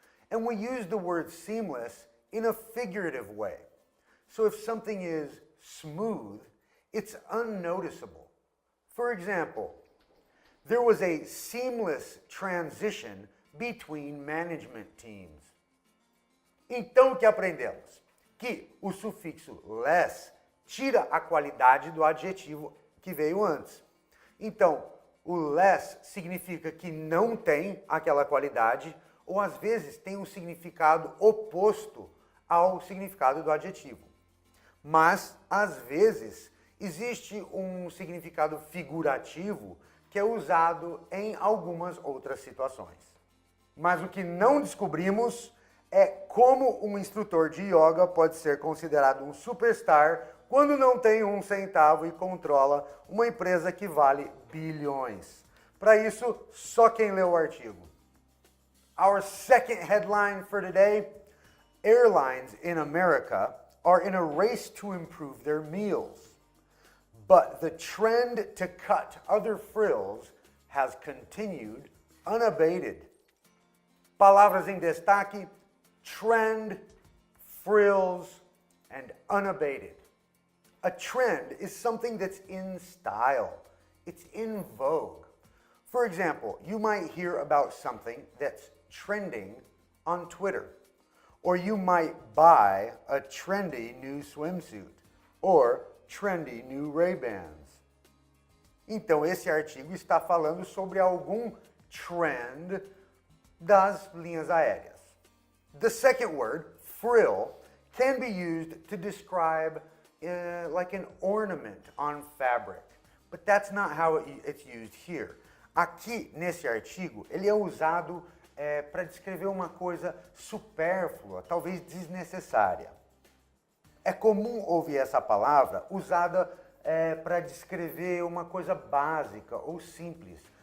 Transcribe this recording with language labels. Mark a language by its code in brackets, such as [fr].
[en] And we use the word seamless in a figurative way. So if something is smooth, it's unnoticeable. For example, there was a seamless transition between management teams. [pt] Então, o que aprendemos? Que o sufixo less tira a qualidade do adjetivo que veio antes. Então, o less significa que não tem aquela qualidade, ou às vezes tem um significado oposto ao significado do adjetivo. Mas, às vezes, existe um significado figurativo que é usado em algumas outras situações. Mas o que não descobrimos é como um instrutor de yoga pode ser considerado um superstar quando não tem 1 centavo e controla uma empresa que vale bilhões. Para isso, só quem leu o artigo. [en] Our second headline for today: airlines in America are in a race to improve their meals. But the trend to cut other frills has continued unabated. [pt] Palavras em destaque: trend, frills, and unabated. [en] A trend is something that's in style. It's in vogue. For example, you might hear about something that's trending on Twitter. Or you might buy a trendy new swimsuit. Or trendy new Ray-Bans. [pt] Então, esse artigo está falando sobre algum trend das linhas aéreas. [en] The second word, frill, can be used to describe like an ornament on fabric. But that's not how it's used here. [pt] Aqui, nesse artigo, ele é usado para descrever uma coisa supérflua, talvez desnecessária. É comum ouvir essa palavra usada para descrever uma coisa básica ou simples.